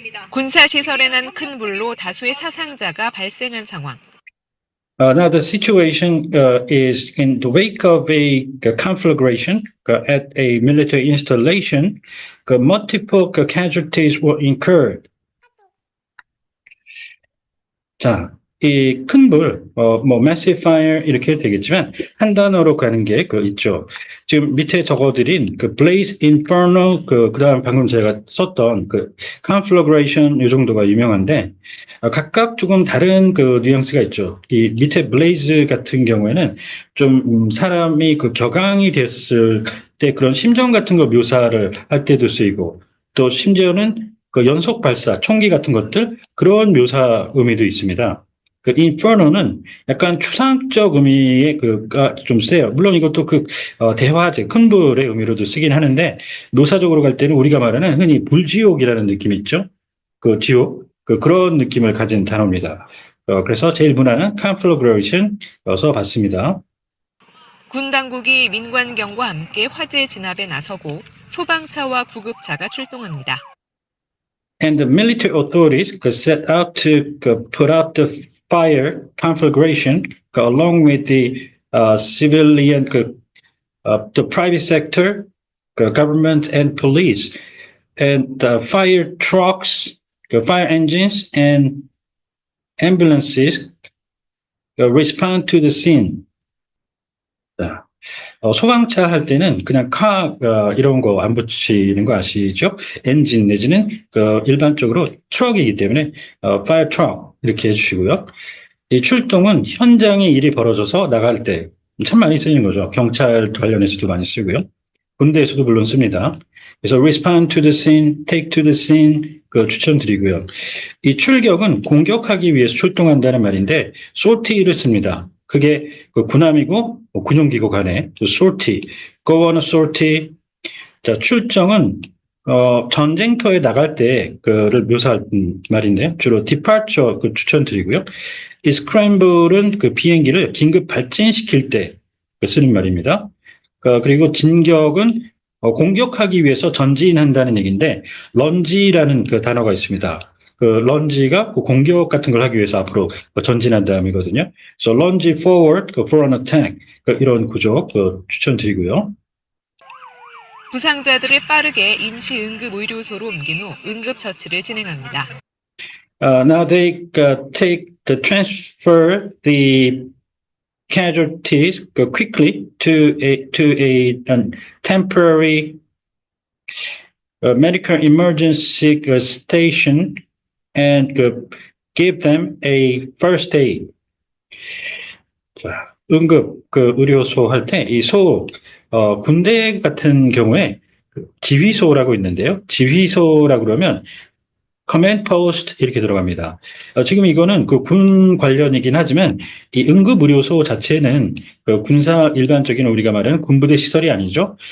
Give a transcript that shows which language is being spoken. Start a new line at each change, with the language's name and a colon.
Korean: 군사시설에 난 큰 불로 다수의 사상자가 발생한 상황.
English: Now the situation is in the wake of a conflagration at a military installation. Multiple casualties were incurred.
Korean: 자, 이 큰 불, massive fire 이렇게 해도 되겠지만 한 단어로 가는 게 있죠. 지금 밑에 적어드린 blaze inferno 그다음 방금 제가 썼던 conflagration 이 정도가 유명한데 각각 조금 다른 뉘앙스가 있죠. 이 밑에 blaze 같은 경우에는 좀 사람이 격앙이 됐을 때 그런 심정 같은 거 묘사를 할 때도 쓰이고 또 심지어는 연속 발사, 총기 같은 것들 그런 묘사 의미도 있습니다. inferno는 약간 추상적 의미의 좀 세요. 물론 이것도 대화제, 큰 불의 의미로도 쓰긴 하는데, 묘사적으로 갈 때는 우리가 말하는 흔히 불지옥이라는 느낌이 있죠. 지옥, 그런 느낌을 가진 단어입니다. 그래서 제일 무난한 conflagration 써봤습니다. 군 당국이 민관경과 함께 화재 진압에 나서고 소방차와 구급차가 출동합니다.
English: And the military authorities set out to put out the fire conflagration along with the civilian, the private sector, government and police, and fire trucks, fire engines and ambulances respond to the scene.
Korean: 소방차 할 때는 그냥 이런 거 안 붙이는 거 아시죠? 엔진 내지는 일반적으로 트럭이기 때문에 fire truck 이렇게 해주시고요. 이 출동은 현장에 일이 벌어져서 나갈 때 참 많이 쓰이는 거죠. 경찰 관련해서도 많이 쓰고요. 군대에서도 물론 씁니다. 그래서
English: respond to the scene, take to the scene
Korean: 추천드리고요. 이 출격은 공격하기 위해서 출동한다는 말인데 sortie를 씁니다. 그게 군함이고 군용기구 간에 sortie,
English: go on a sortie.
Korean: 자, 출정은 전쟁터에 나갈 때 그를 묘사할 말인데 주로 departure 추천드리고요. 이 scramble은 비행기를 긴급 발진시킬 때 쓰는 말입니다. 그리고 진격은 공격하기 위해서 전진한다는 얘기인데 런지라는 단어가 있습니다. 런지가 공격 같은 걸 하기 위해서 앞으로 전진한다음이거든요.
English: So lunge forward for an attack.
Korean: 이런 구조 추천드리고요. 부상자들을 빠르게 임시 응급 의료소로 옮긴 후 응급 처치를 진행합니다.
English: Now they transfer the casualties quickly to a temporary medical emergency station and give them a first aid.
Korean: 자, 응급 의료소 할 때 이 군대 같은 경우에 지휘소라고 있는데요. 지휘소라고 그러면 command post 이렇게 들어갑니다. 지금 이거는 그 군 관련이긴 하지만 이 응급의료소 자체는 그 군사 일반적인 우리가 말하는 군부대 시설이 아니죠.